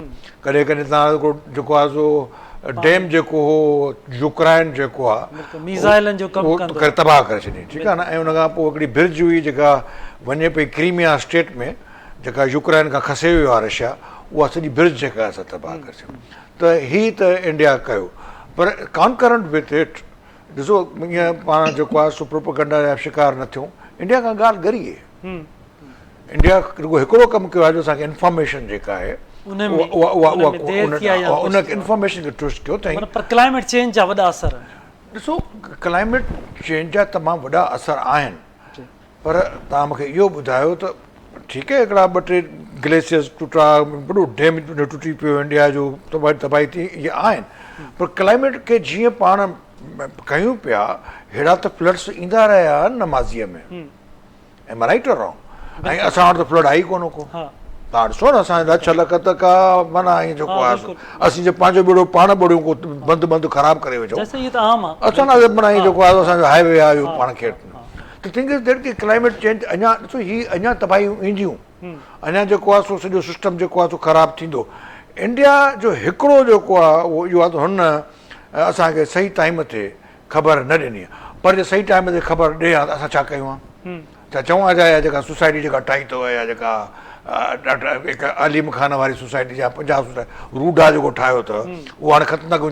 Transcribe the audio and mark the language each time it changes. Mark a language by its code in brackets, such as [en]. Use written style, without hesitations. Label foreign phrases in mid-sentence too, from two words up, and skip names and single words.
[sd] कॾहिं कॾहिं तव्हां जेको आहे सो डैम जेको हो यूक्रेन जेको आहे करे तबाह करे छॾियईं. ठीकु आहे न. ऐं उन खां पोइ हिकिड़ी ब्रिज हुई जेका वञे पई क्रीमिया स्टेट में, जेका यूक्रेन खां खसे वियो आहे रशिया, उहा सॼी ब्रिज जेका असां तबाह करे छॾियूं. त हीअ त इंडिया कयो, पर [en] concurrent with it [sd] ॾिसो ईअं पाण जेको आहे सो प्रोपेगेंडा जा शिकार न थियूं. इंडिया खां ॻाल्हि गरी आहे. इंडिया रुगो हिकिड़ो कमु कयो आहे जो असांखे इंफॉर्मेशन जेका आहे उनखे इंफॉर्मेशन खे ट्विस्ट कयो अथईं. पर [en] climate change [sd] जा वॾा असर ॾिसो, [en] climate change [sd] जा तमामु वॾा असर आहिनि, पर तव्हां मूंखे इहो ॿुधायो त ठीकु आहे हिकिड़ा 2-3 ग्लेशियर्स टुटा, वॾो डैम टुटी पियो इंडिया जो, तबाही थी, इहे आहिनि. पर क्लाइमेट खे जीअं पाण कयूं पिया अहिड़ा त फ्लड्स ईंदा रहिया आहिनि नमाज़ीअ में. [en] am I right और wrong? [sd] ऐं असां वटि त फ्लड आई कोन को. तव्हां ॾिसो न असांजा 6 लख त का माना ऐं जेको आहे असीं जे पंहिंजो ॿेड़ो पाण ॿोड़ियूं को बंदि ख़राबु करे वेठो. असां माना जेको आहे असांजो हाईवे आहे इहो पाण खे. त [en] thing is that [sd] कि [en] climate change [sd] अञा ॾिसो हीअ अञा तबाहियूं ईंदियूं, अञा जेको आहे सो सॼो सिस्टम जेको आहे सो ख़राबु थींदो. इंडिया जो हिकिड़ो जेको आहे उहो इहो आहे त हुन असांखे सही टाइम ते ख़बर न ॾिनी आहे. पर जे सही टाइम ते ख़बर ॾे हा त असां छा कयूं आहे? छा चऊं आहे जा जेका सोसाइटी जेका ठाही अथव या जेका अलीम खान वारी सोसाइटी या पंजाब सोसाइटी रूडा जेको ठाहियो अथव उहो हाणे ख़तमु था कयूं.